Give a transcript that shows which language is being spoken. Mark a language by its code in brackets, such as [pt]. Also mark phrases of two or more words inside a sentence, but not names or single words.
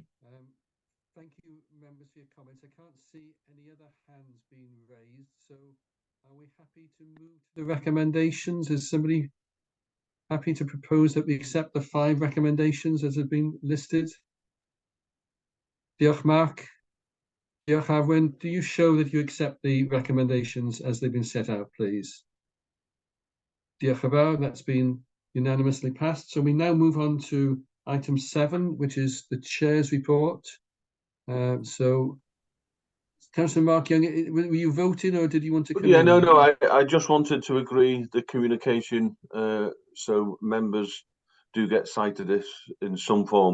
[en] Thank you, members, for your comments. I can't see any other hands being raised, so are we happy to move to the recommendations? Is somebody happy to propose that we accept the 5 recommendations as have been listed? [cy] Diolch, Mark. Diolch, Arwen. [en] Do you show that you accept the recommendations as they've been set out, please? [cy] Diolch yn fawr. [en] That's been unanimously passed. So we now move on to item 7, which is the chair's report. So, Councillor Mark Young, were you voting or did you want to come Yeah, in? no. I just wanted to agree the communication, so members do get sight of this in some format.